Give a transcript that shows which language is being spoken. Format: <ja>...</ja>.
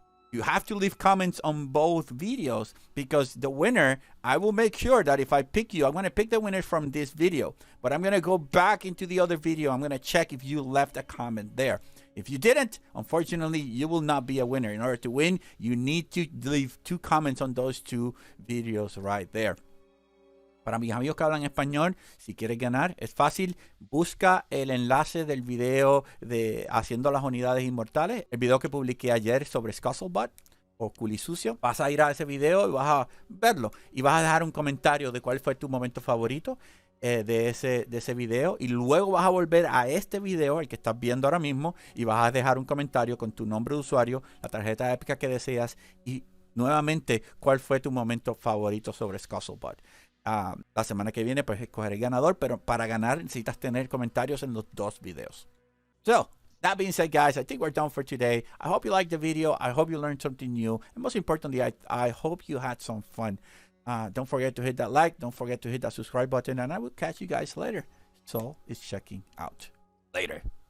<en>You have to leave comments on both videos, because the winner, I will make sure that if I pick you, I'm going to pick the winner from this video, but I'm going to go back into the other video. I'm going to check if you left a comment there. If you didn't, unfortunately, you will not be a winner. In order to win, you need to leave 2 comments on those 2 videos right there.</en> <es>Para mis amigos que hablan español, si quieres ganar, es fácil. Busca el enlace del video de Haciendo las Unidades Inmortales, el video que publiqué ayer sobre Scuttlebot o Culisucio. Vas a ir a ese video y vas a verlo. Y vas a dejar un comentario de cuál fue tu momento favorito de ese video. Y luego vas a volver a este video, el que estás viendo ahora mismo, y vas a dejar un comentario con tu nombre de usuario, la tarjeta épica que deseas y nuevamente cuál fue tu momento favorito sobre Scuttlebot. La semana que viene pues escogeré el ganador, pero para ganar necesitas tener comentarios en los 2 videos.</es> <en>So, that being said, guys, I think we're done for today. I hope you liked the video. I hope you learned something new. And most importantly, I hope you had some fun. Don't forget to hit that like. Don't forget to hit that subscribe button. And I will catch you guys later. So it's checking out. Later.</en>